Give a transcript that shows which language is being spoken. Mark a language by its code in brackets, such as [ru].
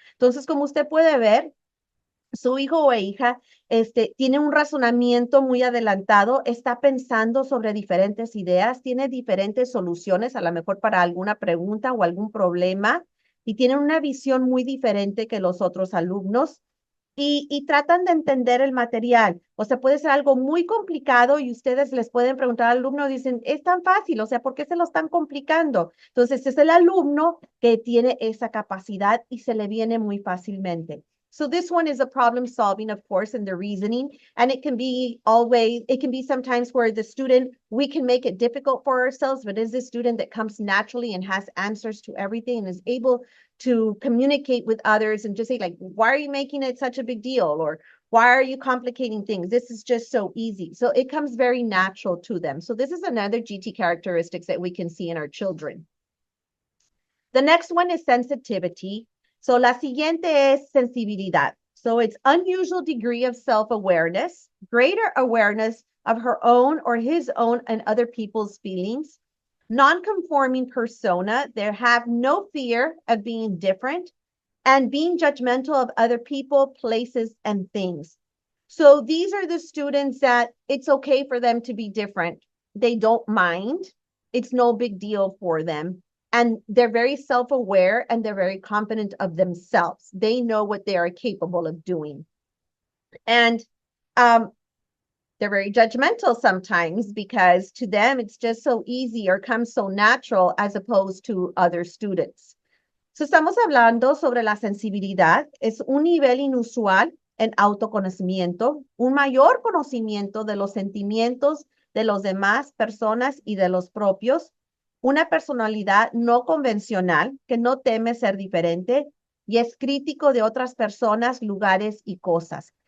[es] Entonces, como usted puede ver, su hijo o hija tiene un razonamiento muy adelantado, está pensando sobre diferentes ideas, tiene diferentes soluciones, a lo mejor para alguna pregunta o algún problema, y tiene una visión muy diferente que los otros alumnos. Y tratan de entender el material. O sea, puede ser algo muy complicado y ustedes les pueden preguntar al alumno, dicen, es tan fácil, o sea, ¿por qué se lo están complicando? Entonces, es el alumno que tiene esa capacidad y se le viene muy fácilmente. [en] So this one is a problem solving, of course, and the reasoning. And it can be sometimes where the student, we can make it difficult for ourselves, but is the student that comes naturally and has answers to everything and is able to communicate with others and just say like, why are you making it such a big deal? Or why are you complicating things? This is just so easy. So it comes very natural to them. So this is another GT characteristics that we can see in our children. The next one is sensitivity. [es] So la siguiente es sensibilidad. [en] So it's unusual degree of self-awareness, greater awareness of her own or his own and other people's feelings, non-conforming persona. They have no fear of being different and being judgmental of other people, places, and things. So these are the students that it's okay for them to be different. They don't mind. It's no big deal for them. And they're very self-aware and they're very confident of themselves. They know what they are capable of doing. And they're very judgmental sometimes because to them it's just so easy or comes so natural as opposed to other students. [es] So estamos hablando sobre la sensibilidad. Es un nivel inusual en autoconocimiento, un mayor conocimiento de los sentimientos de los demás personas y de los propios, una personalidad no convencional que no teme ser diferente y es crítico de otras personas, lugares y cosas.